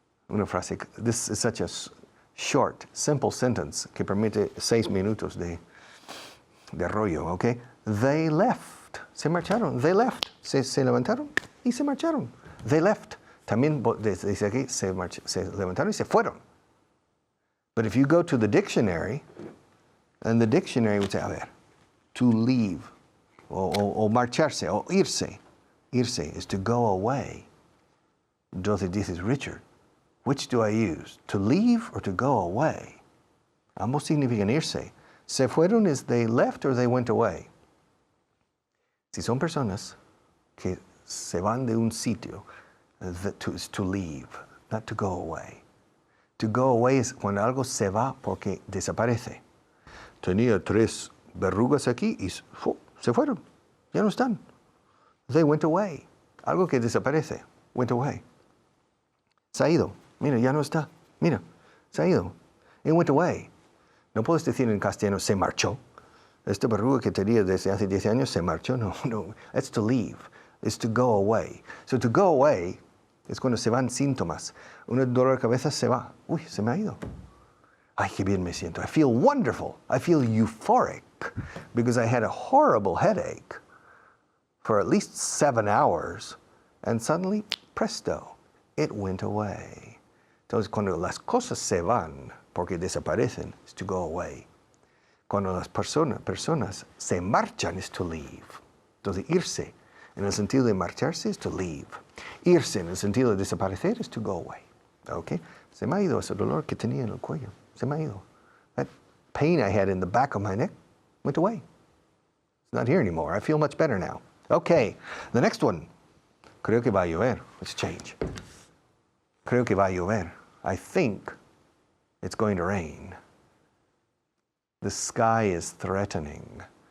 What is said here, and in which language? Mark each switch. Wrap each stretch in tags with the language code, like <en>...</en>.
<es>Una frase.</es> <en>This is such a short, simple sentence</en> <es>que permite 6 minutos de rollo,</es> <en>ok? They left.</en> <es>Se marcharon.</es> <en>They left.</en> <es>Se levantaron y se marcharon.</es> <en>They left.</en> <es>También dice aquí, se levantaron y se fueron.</es> <en>But if you go to the dictionary, and the dictionary would say, a ver, to leave, o marcharse, o irse. Irse is to go away. Entonces dices, Richard, which do I use? To leave or to go away?</en> <es>Ambos significan irse.</es> <en>Se fueron is they left or they went away.</en> <es>Si son personas que se van de un sitio,</es> <en>is to leave, not to go away.</en> <es>To go away es cuando algo se va porque desaparece. Tenía 3 verrugas aquí y se fueron, ya no están.</es> <en>They went away.</en> <es>Algo que desaparece, went away. Se ha ido. Mira, ya no está. Mira, se ha ido.</es> <en>It went away.</en> <es>No puedes decir en castellano, se marchó. Esta verruga que tenía desde hace 10 años se marchó. No.</es> <en>It's to leave.</en> <es>It's to go away. So to go away es cuando se van síntomas. Un dolor de cabeza se va. Uy, se me ha ido. Ay, qué bien me siento.</es> <en>I feel wonderful. I feel euphoric because I had a horrible headache for at least 7 hours and suddenly, presto, it went away.</en> <es>Entonces, cuando las cosas se van porque desaparecen,</es> <en>is to go away.</en> <es>Cuando las personas se marchan,</es> <en>is to leave.</en> <es>Entonces, irse en el sentido de marcharse,</es> <en>is to leave.</en> <es>Irse en el sentido de desaparecer,</es> <en>is to go away. Okay?</en> <es>Se me ha ido ese dolor que tenía en el cuello. Se me ha ido.</es> <en>That pain I had in the back of my neck went away. It's not here anymore. I feel much better now. Okay, the next one.</en> <es>Creo que va a llover.</es> <en>Let's change.</en> <es>Creo que va a llover.</es> <en>I think it's going to rain. The sky is threatening.</en>